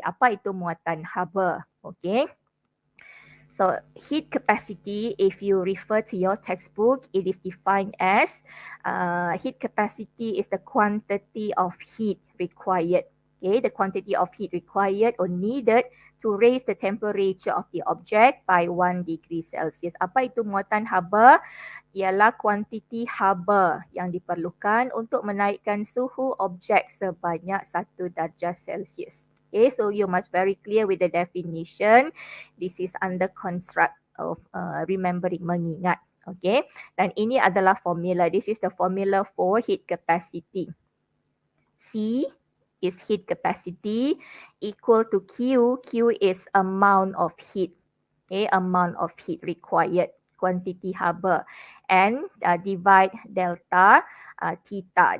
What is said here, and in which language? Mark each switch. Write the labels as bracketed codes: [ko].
[ms] Apa itu muatan haba? [en] Okay. So heat capacity, if you refer to your textbook, it is defined as heat capacity is the quantity of heat required. Okay, the quantity of heat required or needed to raise the temperature of the object by 1 degree Celsius. [ms] Apa itu muatan haba? Ialah kuantiti haba yang diperlukan untuk menaikkan suhu objek sebanyak 1 darjah Celsius. [en] Okay, so you must very clear with the definition. This is under construct of remembering, mengingat. Okay, [ms] dan ini adalah formula. [en] This is the formula for heat capacity. C is heat capacity, equal to Q. Q is amount of heat, okay, amount of heat required, quantity haba, and divide delta theta.